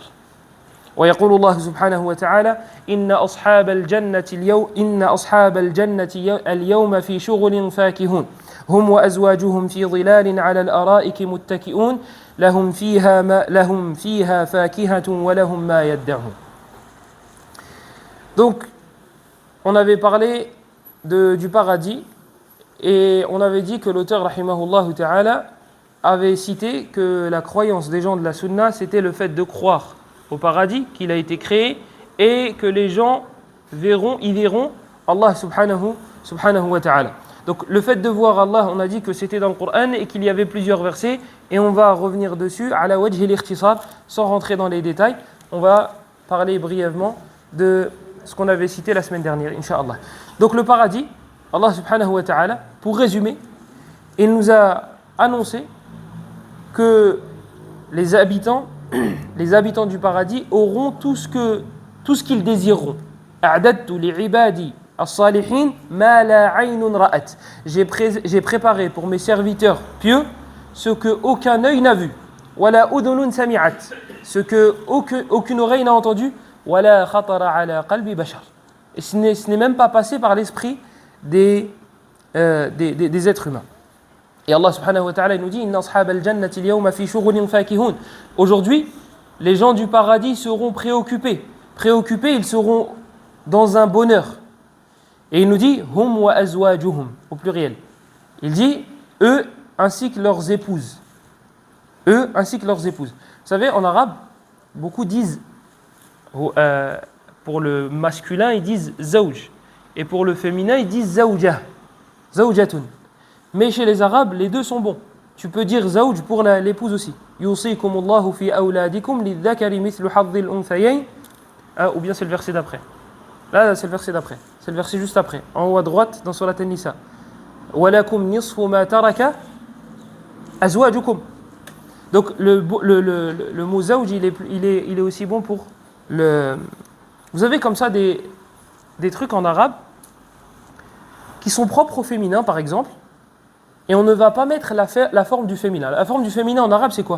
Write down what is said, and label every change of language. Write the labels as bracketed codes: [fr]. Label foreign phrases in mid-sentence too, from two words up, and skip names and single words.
[ar] ويقول الله سبحانه وتعالى: إن أصحاب الجنة اليوم في شغل فاكهون هم وأزواجهم في ظلال على الأرائك متكئون لهم فيها فاكهة ولهم ما يدعون. [fr] Donc, on avait parlé du paradis et on avait dit que l'auteur [ar] رحمه الله تعالى [fr] avait cité que la croyance des gens de la sunna, c'était le fait de croire au paradis, qu'il a été créé, et que les gens y verront Allah [ar] سبحانه وتعالى. [fr] Donc le fait de voir Allah, on a dit que c'était dans le Coran et qu'il y avait plusieurs versets, et on va revenir dessus [ar] على وجه الاختصار, [fr] sans rentrer dans les détails. On va parler brièvement de ce qu'on avait cité la semaine dernière, Inch'Allah. Donc le paradis, Allah [ar] سبحانه وتعالى, [fr] pour résumer, il nous a annoncé que les habitants du paradis auront tout ce qu'ils désireront. [ar] أعددت لعبادي الصالحين ما لا عين رأت. [fr] J'ai préparé pour mes serviteurs pieux ce que aucun œil n'a vu. [ar] ولا أذن سمعت. [fr] Ce que aucune oreille n'a entendu. [ar] ولا خطر على قلب بشر. [fr] Et ce n'est même pas passé par l'esprit des êtres humains. Et Allah [ar] سبحانه وتعالى [fr] nous dit: [ar] إن أصحاب الجنة اليوم في شغل فاكهون. [fr] Aujourd'hui, les gens du paradis seront préoccupés, ils seront dans un bonheur. Et il nous dit [ar] هم وأزواجهم [fr] au pluriel. Il dit eux ainsi que leurs épouses. Eux ainsi que leurs épouses. Vous savez, en arabe, beaucoup disent pour le masculin, ils disent zawj, et pour le féminin, ils disent [ar] زوجة، زوجةٌ. [fr] Mais chez les arabes, les deux sont bons. Tu peux dire zawj pour l'épouse aussi. [ar] يوصيكم الله في أولادكم للذكر مثل حظ الأنثيين. [fr] Ou bien c'est le verset d'après. Là, c'est le verset d'après. C'est le verset juste après. En haut à droite, dans Surat An-Nisa. [ar] ولكم نصف ما ترك أزواجكم. [fr] Donc le mot zawj, il est aussi bon pour le... Vous avez comme ça des trucs en arabe qui sont propres au féminin, par exemple. Et on ne va pas mettre la forme du féminin. La forme du féminin en arabe, c'est quoi?